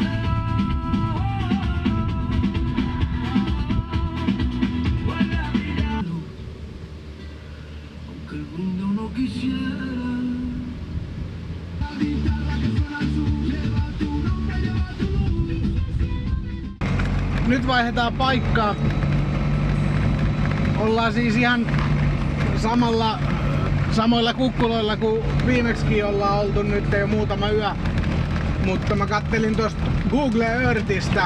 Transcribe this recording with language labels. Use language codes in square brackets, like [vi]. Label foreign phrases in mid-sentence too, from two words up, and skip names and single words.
[es] Vuelve a mirarlo, aunque el mundo no quisiera. La guitarra que suena azul lleva tu nombre, lleva tu luz. [fi] Nyt vaihdetaan paikkaa. Ollaan siis ihan samoilla kukkuloilla kuin viimeksikin ollaan oltu nyt jo muutama yö. Mutta mä kattelin tosta Google Earthistä.